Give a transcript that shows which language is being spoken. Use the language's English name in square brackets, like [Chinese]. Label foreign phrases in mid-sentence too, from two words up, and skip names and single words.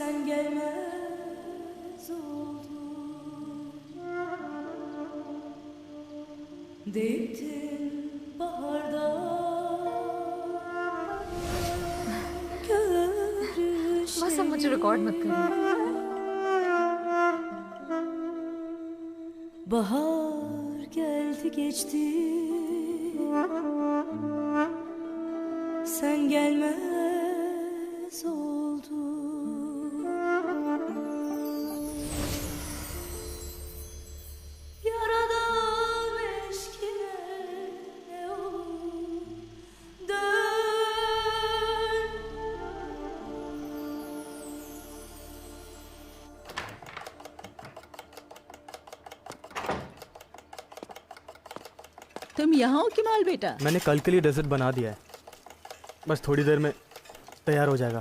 [Hindi] बस अब मुझे रिकॉर्ड मत करो। [Turkish] Bahar geldi geçti, sen gelmez oldu. Yaradan eşkine ne olur dön. [Hindi] तुम यहाँ हो कमाल बेटा? मैंने कल के लिए डेजर्ट बना दिया है, बस थोड़ी देर में तैयार हो जाएगा।